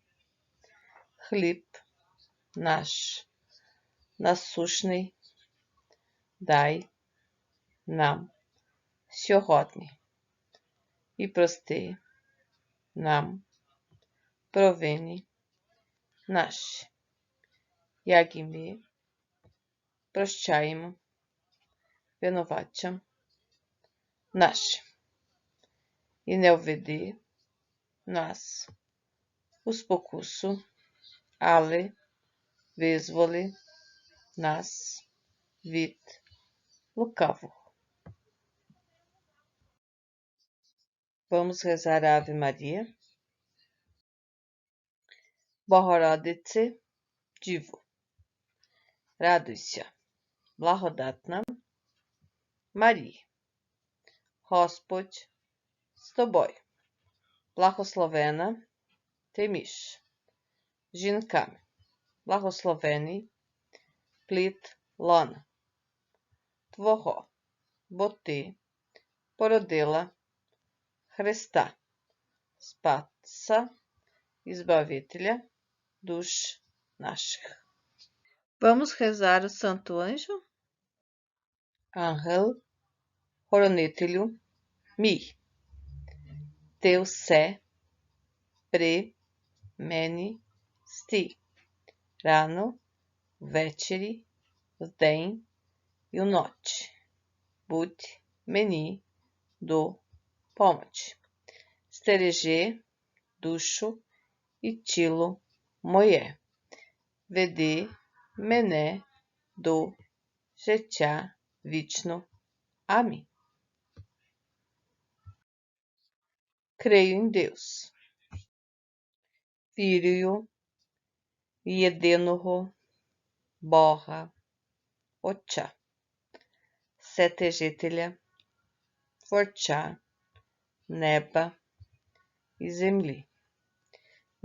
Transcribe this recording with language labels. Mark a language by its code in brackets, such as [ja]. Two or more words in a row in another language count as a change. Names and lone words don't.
[uk] Хліб наш насущний дай нам сьогодні і прости нам провини наші, як і ми прощаємо винуватцям нашим. І не введи нас у спокусу, але визволи нас від лукавого. [pt] Vamos rezar a Ave Maria. [uk] Богородице, Діво, радуйся, благодатна Марія, Господь з тобою, благословена ти між жінками, благословений плід лона Твого, бо ти породила Христа, Спаса і Збавителя душ наших. [pt] Vamos rezar o Santo Anjo. [uk] Ангел, хоронителю мій, ти все при мені стій, рано, ввечері, вдень і вночі. Будь мені до помочі. Стережи душу і тіло моє. Веди мене до життя вічно. Амінь. [pt] Creio em Deus. [uk] Вірую в єдиного Бога, Отця, Вседержителя, Творця неба і землі, і